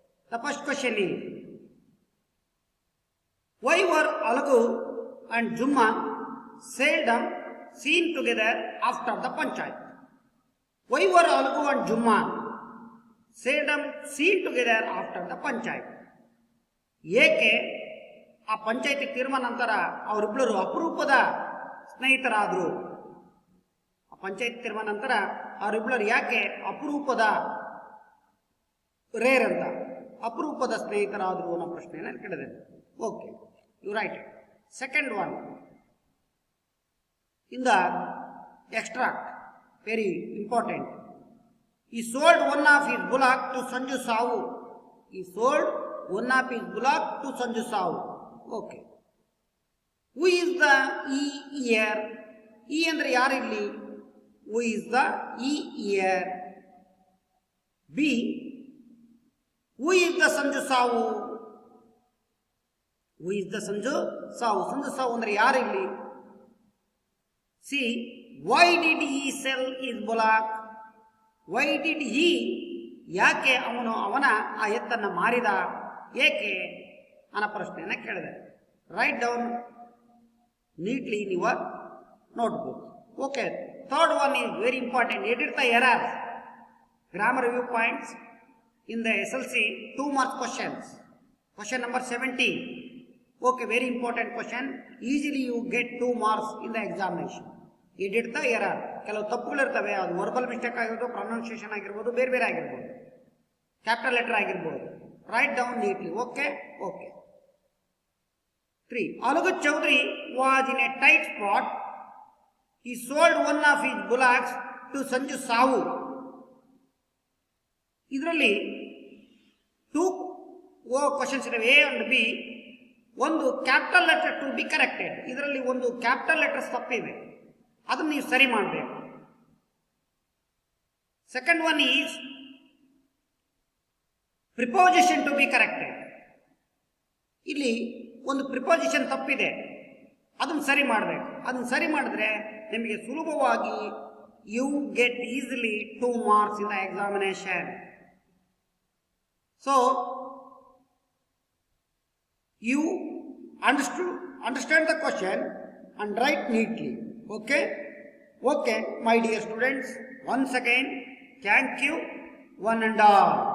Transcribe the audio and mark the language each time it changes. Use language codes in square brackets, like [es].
[en] The first question is, why were Alagu and Jumman seldom seen together after the panchayat? Why were Alagu and Jumman seldom seen together after the panchayat? [kn] ಏಕೆ ಆ ಪಂಚಾಯತಿ ತೀರ್ಮಾನ ನಂತರ ಅವರಿಬ್ಬರು ಅಪರೂಪದ ಸ್ನೇಹಿತರಾದರು? ಆ ಪಂಚಾಯತಿ ತೀರ್ಮಾನ ನಂತರ ಅವರಿಬ್ಬರು ಯಾಕೆ ಅಪರೂಪದ ರೇರ್ ಅಂತ ಅಪರೂಪದ ಸ್ನೇಹಿತರಾದರು ಅನ್ನೋ ಪ್ರಶ್ನೆಯನ್ನು ಕೇಳಿದೆ. [en] Okay, you write. Second one, in the extract, very important, he sold one of his bullock to Sanju Sahu. He sold one of his bullock to Sanju Sahu. Okay. Who is the E here? [kn] E andre yaru illi? [en] Who is the E here? B. Who is the Sanju Sahu? Who is the Sanju Sahu? [kn] Sanju Sahu andre yaru illi? [en] See, why did he sell his bullock? Why did he? [kn] ಯಾಕೆ ಅವನ ಆ ಎತ್ತನ್ನು ಮಾರಿದ? ಏಕೆ ಅನ್ನೋ ಪ್ರಶ್ನೆಯನ್ನು ಕೇಳಿದೆ. [en] Write down neatly in your notebook. Okay, third one is very important. Edit the errors. Grammar view points in the SLC 2 marks questions. Question number 17. Okay, very important question. Easily you get 2 marks in the examination. Edit the error. [kn] ಕೆಲವು ತಪ್ಪುಗಳಿರ್ತವೆ, ಅದು verbal mistake ಆಗಿರ್ಬೋದು, pronunciation ಆಗಿರ್ಬೋದು, ಬೇರೆ ಬೇರೆ ಆಗಿರ್ಬೋದು, capital letter ಆಗಿರ್ಬೋದು. [en] Write down neatly. Okay okay. 3. Alagu Chaudhary was in a tight spot. He sold one of his bullocks to Sanju Sahu. [kn] ಇದರಲ್ಲಿ 2 questions ಇದಾವೆ, A and B. ಒಂದು capital letter to be corrected. ಇದರಲ್ಲಿ ಒಂದು capital letters ತಪ್ಪಿವೆ, ಅದನ್ನು ನೀವು ಸರಿ ಮಾಡಬೇಕು. [en] Second one is preposition to be corrected. [kn] ಇಲ್ಲಿ ಒಂದು ಪ್ರಿಪೋಸಿಷನ್ ತಪ್ಪಿದೆ, ಅದನ್ನು ಸರಿ ಮಾಡಬೇಕು. ಅದನ್ನು ಸರಿ ಮಾಡಿದ್ರೆ ನಿಮಗೆ ಸುಲಭವಾಗಿ [en] You get easily 2 marks in the examination. So you understand the question and write neatly. Okay? Okay, my dear students, once again, thank you, one and all.